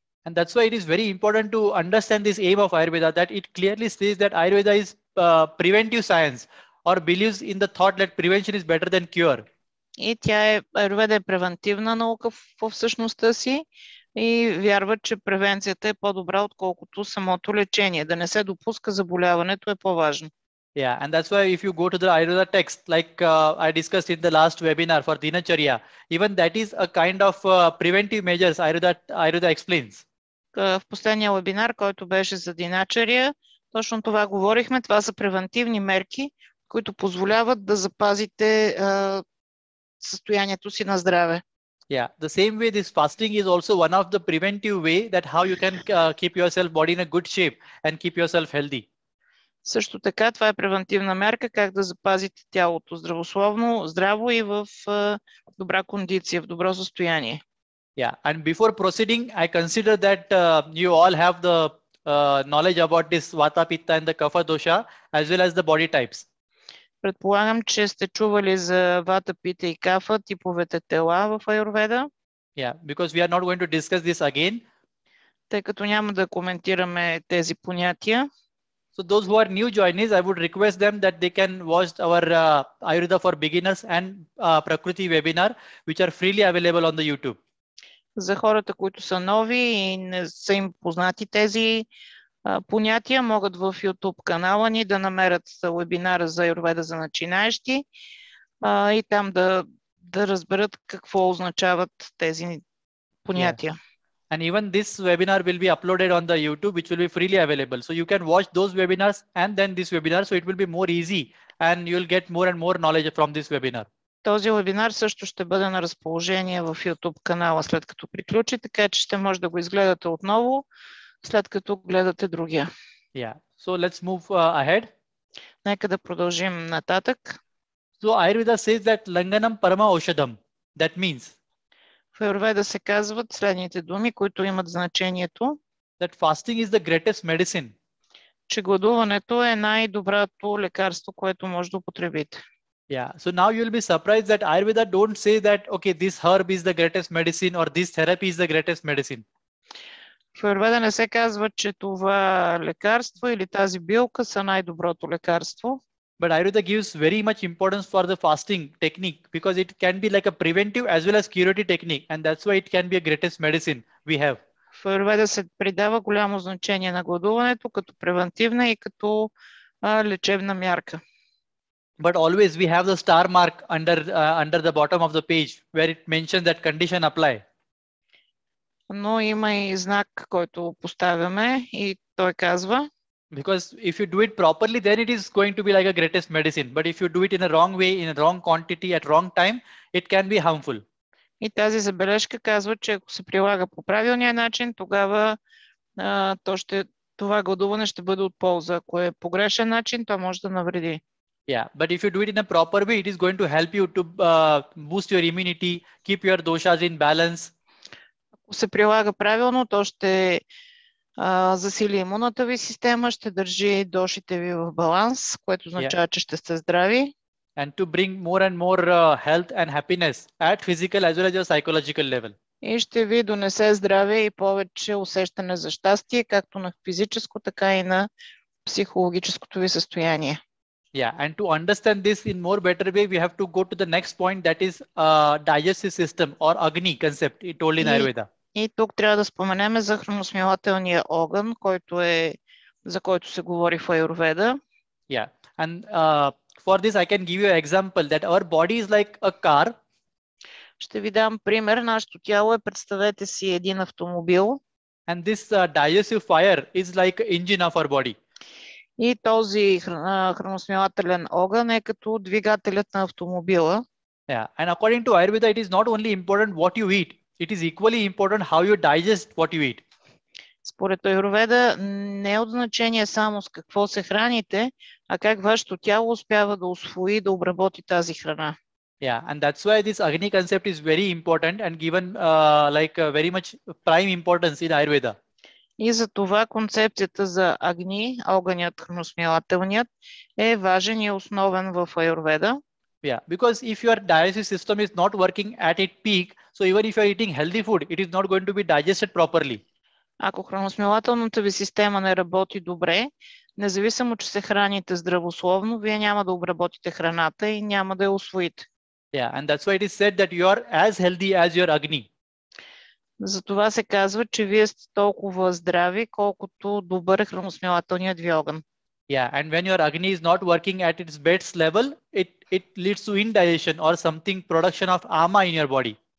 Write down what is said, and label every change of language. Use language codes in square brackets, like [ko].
[en] And that's why it is very important to understand this aim of Ayurveda, that it clearly says that Ayurveda is preventive science or believes in the thought that prevention is better than cure. [bg] И Аюрведа е превентивна наука в същността си и вярва, че превенцията е по-добра, отколкото самото лечение. Да не се допуска заболяването е по-важно. [en] Yeah, and that's why if you go to the Ayurveda text, like I discussed in the last webinar for Dinacharya, even that is a kind of preventive measures Ayurveda explains. [bg] В последния вебинар, който беше за Диначария, точно това говорихме. Това са превентивни мерки, които позволяват да запазите състоянието си на здраве. [en] Yeah, the same way this fasting is also one of the preventive way that how you can keep yourself body in a good shape and keep yourself healthy. [bg] Също така, това е превентивна мерка, как да запазите тялото здраво и в добра кондиция, в добро състояние. [en] Yeah, and before proceeding, I consider that you all have the knowledge about this Vata, Pitta and the Kapha dosha as well as the body types. [bg] Предполагам, че сте чували за Вата, Пита и Кафа, типовете тела в Аюрведа. [en] Yeah, because we are not going to discuss this again. [bg] Тъй като няма да коментираме тези понятия. [en] So those who are new joinees, I would request them that they can watch our Ayurveda for beginners and Prakriti webinar, which are freely available on the YouTube. [bg] За хората, които са нови и не са им познати тези понятия, могат в YouTube канала ни да намерят вебинара за Аюрведа за начинаещи и там да разберат какво означават тези понятия. [en] And even this webinar will be uploaded on the YouTube, which will be freely available. So you can watch those webinars and then this webinar, so it will be more easy and you'll get more and more knowledge from this webinar. [bg] Този вебинар също ще бъде на разположение в YouTube канала след като приключи, така че ще може да го изгледате отново, след като гледате другия. [en] Yeah. So let's move ahead. [bg] Нека да продължим нататък. [en] So Ayurveda says that [sa] Langanam Parama Oshadam. [en] That means [bg] в Аюрведа се казват следните думи, които имат значението. [en] That fasting is the greatest medicine. [bg] Че гладуването е най-доброто лекарство, което може да употребите. [en] Yeah. So now you'll be surprised that Ayurveda don't say that, okay, this herb is the greatest medicine or this therapy is the greatest medicine. [bg] В Аюрведа не се казва, че това лекарство или тази билка са най-доброто лекарство. [en] But Ayurveda gives very much importance for the fasting technique because it can be like a preventive as well as curative technique, and that's why it can be a greatest medicine we have. [bg] В Аюрведа се придава голямо значение на гладуването като превентивна и като лечебна мярка. [en] But always we have the star mark under the bottom of the page where it mentions that condition apply. [bg] Но има и знак, който поставяме и той казва [en] because if you do it properly, then it is going to be like a greatest medicine. But if you do it in a wrong way, in a wrong quantity, at wrong time, it can be harmful. [bg] И тази забележка казва, че ако се прилага по правилния начин, тогава това гладуване ще бъде от полза. Ако е по грешен начин, то може да навреди. [en] Yeah, but if you do it in a proper way, it is going to help you to boost your immunity, keep your doshas in balance. [bg] Ако се прилага правилно, то ще засили имунната ви система, ще държи дошите ви в баланс, което означава, че ще сте здрави. [en] And to bring more and more health and happiness at physical as well as your psychological level. [bg] И ще ви донесе здраве и повече усещане за щастие, както на физическо, така и на психологическото ви състояние. [en] Yeah, and to understand this in more better way, we have to go to the next point, that is digestive system or Agni concept told in Ayurveda. [bg] И тук трябва да споменем за храносмилателния огън, за който се говори в Аюрведа. [en] Yeah, and for this I can give you an example that our body is like a car. [bg] Ще ви дам пример. Нашето тяло представете си един автомобил. [en] And this digestive fire is like an engine of our body. [bg] И този храносмилателен огън е като двигателят на автомобила. [en] Yeah, and according to Ayurveda, it is not only important what you eat, it is equally important how you digest what you eat. [bg] Според Аюрведа не е от значение само с какво се храните, а как вашето тяло успява да усвои и да обработи тази храна. [en] Yeah, and that's why this Agni concept is very important and given very much prime importance in Ayurveda. [bg] И за това концепцията за Агни, огънят, храносмилателният, е важен и основен в Аюрведа. [en] Yeah, because if your digestive system is not working at its peak, so even if you are eating healthy food, it is not going to be digested properly. [bg] Ако храносмилателната ви система не работи добре, независимо, че се храните здравословно, вие няма да обработите храната и няма да я усвоите. [en] Yeah, and that's why it is said that you are as healthy as your Agni. [bg] Затова се казва, че вие сте толкова здрави, колкото добър е храносмилателният ви огън. [en] Yeah, and when your Agni is not working at its best level, it leads to indigestion or something production of ama in your body.